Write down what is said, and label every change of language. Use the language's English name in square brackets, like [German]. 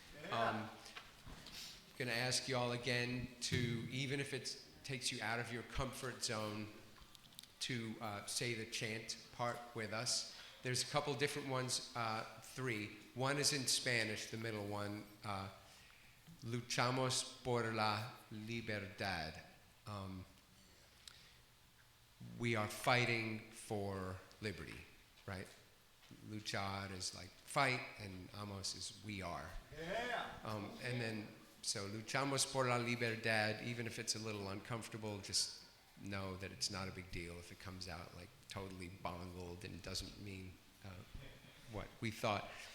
[English] Gonna ask you all again to, even if it takes you out of your comfort zone, to say the chant part with us. There's a couple different ones, three. One is in Spanish, the middle one. [Spanish] Luchamos por la libertad. [English] We are fighting for liberty, right? Luchar is like fight, and amos is we are. Yeah. And then, so [Spanish] luchamos por la libertad, [English] even if it's a little uncomfortable, just know that it's not a big deal if it comes out like totally bungled and doesn't mean what we thought.